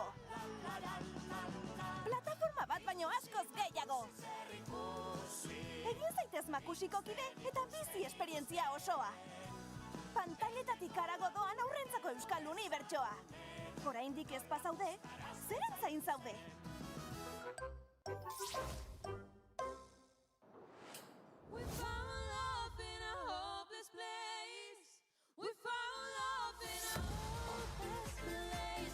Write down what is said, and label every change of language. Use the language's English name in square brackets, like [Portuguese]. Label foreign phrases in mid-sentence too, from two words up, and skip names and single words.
[Basque] Plataforma bat baino askoz gehiago! Egin zaitez Makusiko kide eta bizi esperientzia osoa. Pantailetatik harago doan aurrentzako euskal unibertsoa. Oraindik ez bazaude, zeren zain zaude? [English] We found love in a hopeless place. We found love in a hopeless place.